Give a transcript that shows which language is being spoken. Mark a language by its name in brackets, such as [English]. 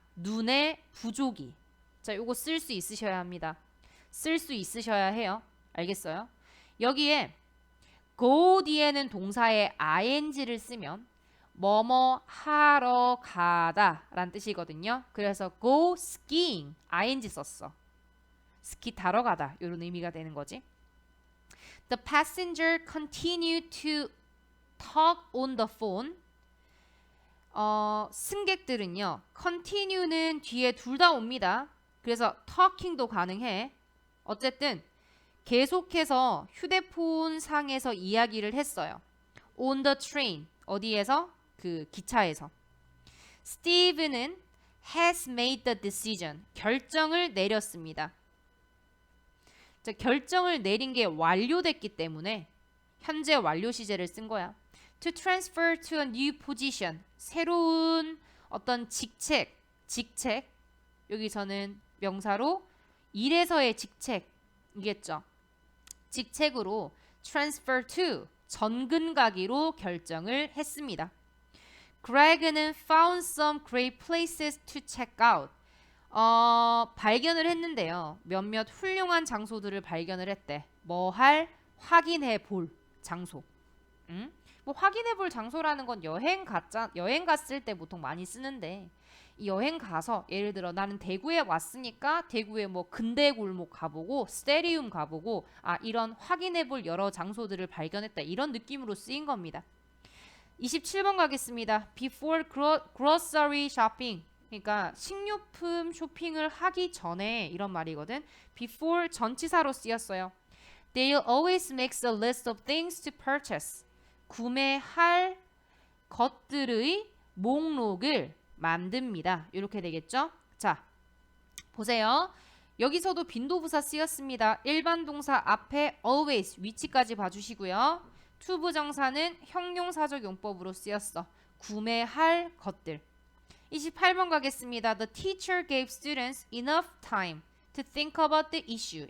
[Korean] 눈의 부족이. 자, 요거 쓸 수 있으셔야 합니다. 쓸 수 있으셔야 해요. 알겠어요? 여기에 go 뒤에는 동사에 ing를 쓰면 뭐뭐 하러 가다 라는 뜻이거든요. 그래서 go skiing ing 썼어. 스키 타러 가다 이런 의미가 되는 거지. [English] The passenger continued to talk on the phone. [Korean] 승객들은요. continue는 뒤에 둘 다 옵니다. 그래서 talking도 가능해. 어쨌든 계속해서 휴대폰 상에서 이야기를 했어요. [English] On the train. [Korean] 어디에서? 그 기차에서. [English] Steve는 has made the decision. [Korean] 결정을 내렸습니다. 자, 결정을 내린 게 완료됐기 때문에 현재 완료 시제를 쓴 거야. [English] to transfer to a new position. [Korean] 새로운 어떤 직책. 여기서는 명사로 일에서의 직책이겠죠. 직책으로 transfer to 전근 가기로 결정을 했습니다. [English] Greg는 found some great places to check out. [Korean] 발견을 했는데요. 몇몇 훌륭한 장소들을 발견을 했대. 뭐 할? 확인해 볼 장소. 뭐 확인해 볼 장소라는 건 여행 갔을 때 보통 많이 쓰는데 이 여행 가서 예를 들어 나는 대구에 왔으니까 대구에 뭐 근대 골목 가보고 스테리움 가보고 이런 확인해 볼 여러 장소들을 발견했다. 이런 느낌으로 쓰인 겁니다. 27번 가겠습니다. [English] Before grocery shopping. [Korean] 그러니까 식료품 쇼핑을 하기 전에 이런 말이거든. Before 전치사로 쓰였어요. [English] They'll always make a list of things to purchase. [Korean] 구매할 것들의 목록을 만듭니다. 이렇게 되겠죠? 자, 보세요. 여기서도 빈도부사 쓰였습니다. 일반 동사 앞에 always 위치까지 봐주시고요. 투부정사는 형용사적 용법으로 쓰였어. 구매할 것들. 28번 가겠습니다. [English] The teacher gave students enough time to think about the issue.